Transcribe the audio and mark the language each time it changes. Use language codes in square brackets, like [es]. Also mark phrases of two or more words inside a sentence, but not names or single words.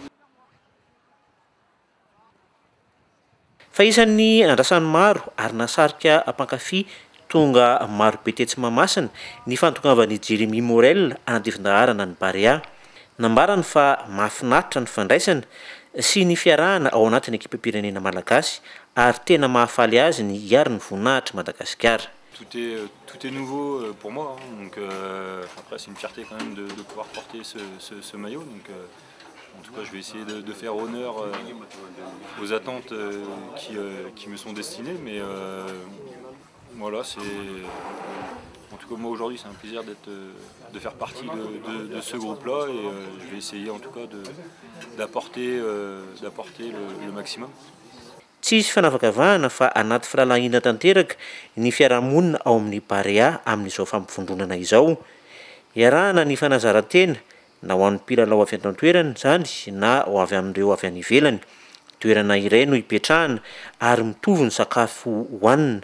[mg] Fa isan'ny andrasany maro ary nasarika mpankafy tonga maro be tetsy Mahamasina ny fantokavany Jérémy Morel anadivindaharana ny Barea. Nambarany fa mahafinaritra ny fandraisana sy ny fiarahana ao anatin'ny ekipam-pirenena malagasy ary tena mahafaly azy ny hiary ny voninahitra Madagascar. [fr] Tout est nouveau pour moi, donc après c'est une fierté quand même de pouvoir porter ce maillot. Donc, en tout cas, je vais essayer de faire honneur aux attentes qui me sont destinées, mais voilà, en tout cas moi aujourd'hui c'est un plaisir de faire partie de ce groupe-là et je vais essayer en tout cas d'apporter le maximum. [mg] Tsy isy fanavakavahana fa anaty falalahina tanteraka ny fiarahamonina ao amin'ny Barea amin'izao fampifondronana izao. Iarahana ny fanazarantena na ho an'ny mpilalao avy an-toerana zany na ho avy amin'ireo avy any ivelany. Toerana iray no ipetrahana ary mitovy ny sakafo hohanina.